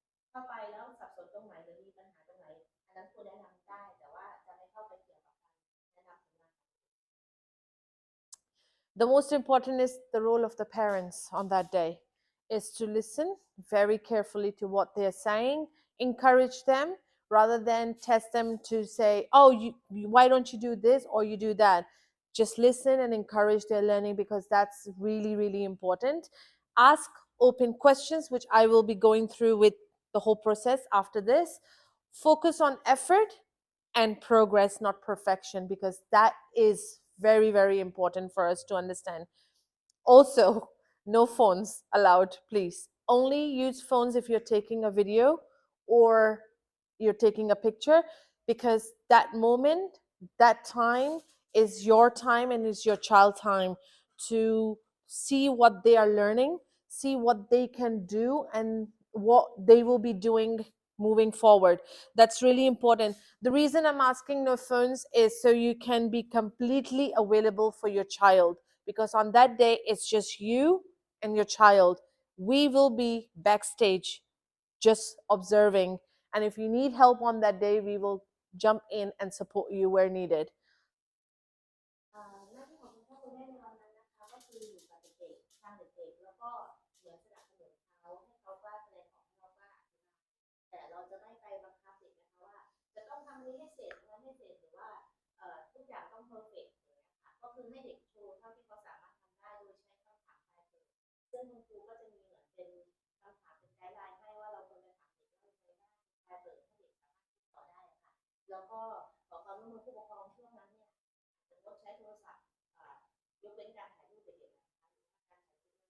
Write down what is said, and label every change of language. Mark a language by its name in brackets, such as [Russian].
[Thai] เข้าไปแล้วสับสนตรงไหนหรือมีปัญหาตรงไหนอันนั้นครูแนะนำได้แต่ว่าจะไม่เข้าไปเกี่ยวกับการแนะนำผลงาน [English] The most important is the role of the parents on that day is to listen very carefully to what they're saying, encourage them rather than test them to say, oh, why don't you do this or you do that. Just listen and encourage their learning because that's really, really important. Ask open questions, which I will be going through with the whole process after this. Focus on effort and progress, not perfection, because that is very, very important for us to understand. Also, no phones allowed, please. Only use phones if you're taking a video or you're taking a picture, because that moment, that time is your time and is your child time to see what they are learning, see what they can do, and what they will be doing moving forward. That's really important. The reason I'm asking no phones is so you can be completely available for your child, because on that day it's just you and your child. We will be backstage just observing, and if you need help on that day, we will jump in and support you where needed. [Thai] หน้าที่ของคุณพ่อคุณแม่ในวันนั้นนะคะก็คืออยู่กับเด็กๆทางเด็กๆแล้วก็เหมือนสนับสนุนเขาให้เขากล้าแสดงออกให้เขากล้าอธิบายแต่เราจะไม่ไปบังคับเด็กนะคะว่าจะต้องทำนี้ให้เสร็จทำให้เสร็จหรือว่า ทุกอย่างต้องเพอร์เฟกต์อย่างเงี้ยค่ะก็คือให้เด็กโชว์เท่าที่เขาสามารถทำได้โดยใช้คำถามปลายเปิดซึ่งคุณครูก็จะมีเหมือนเป็นคำถามเป็นไกด์ไลน์ให้ว่าเราควรจะถามเด็กว่าเป็นไงบ้างปลายเปิดให้เด็กสามารถติดต่อได้ค่ะแล้วก็ขอความร่วมมือผู้ปกครองช่วงนั้นเนี่ยจะงดใช้โทรศัพท์ ยกเว้นการถ่ายรูปเด็กๆนะคะการถ่ายรูป